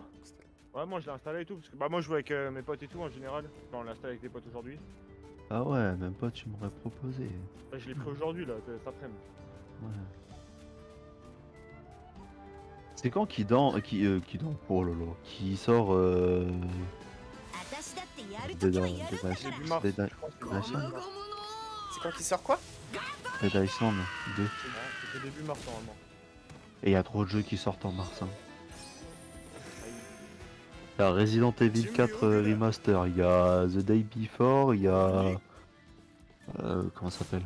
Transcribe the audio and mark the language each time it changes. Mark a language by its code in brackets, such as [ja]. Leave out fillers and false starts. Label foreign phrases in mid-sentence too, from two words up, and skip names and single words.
[fr] Ouais, moi je l'ai installé et tout, parce que bah moi je joue avec mes potes et tout en général, quand on l'installe avec des potes aujourd'hui. Ah ouais, même pas, tu m'aurais proposé. Bah, je l'ai pris aujourd'hui là, cet après-midi. Ouais. C'est quand qui oh là là, qui sort [ja] 私だってやる [fr] Dead [ja] ときはやるんだから [fr] Début mars, Dead je crois que c'était [ja] ゴム [fr] début [ja] ゴ [fr] mars. [ja] ムの [fr] C'est quand qu'il sort quoi? Dead Island 2. C'était début mars normalement. Et il y a trop de jeux qui sortent en mars. Hein. Il y a Resident Evil 4 Remaster, il y a The Day Before, il y a... comment ça s'appelle?